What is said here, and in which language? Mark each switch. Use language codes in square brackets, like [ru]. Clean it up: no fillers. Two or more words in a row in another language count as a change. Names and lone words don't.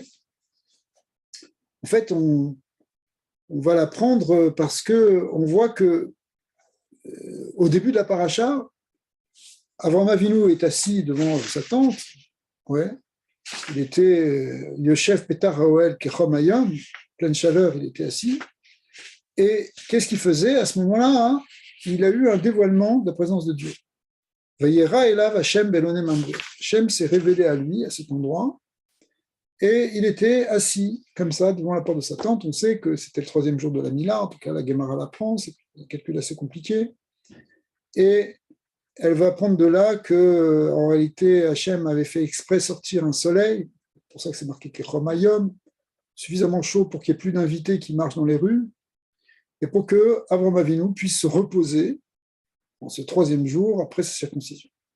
[fr] En fait, on va l'apprendre parce qu'on voit que au début de la paracha, Avraham Avinu est assis devant sa tente. Ouais. Il était [he] יושב פתח האהל כחם היום, [fr] pleine chaleur, il était assis. Et qu'est-ce qu'il faisait à ce moment-là? Il a eu un dévoilement de la présence de Dieu. [he] וירא אליו השם באלוני ממרא. [fr] Hashem s'est révélé à lui à cet endroit. Et il était assis comme ça devant la porte de sa tente. On sait que c'était le 3e jour de la Mila, en tout cas la Gemara l'apprend, c'est un calcul assez compliqué. Et elle va apprendre de là que, en réalité, Hachem avait fait exprès sortir un soleil, c'est pour ça que c'est marqué [he] כחם היום, [fr] suffisamment chaud pour qu'il n'y ait plus d'invités qui marchent dans les rues, et pour que Avraham Avinu puisse se reposer en ce 3e jour après sa circoncision.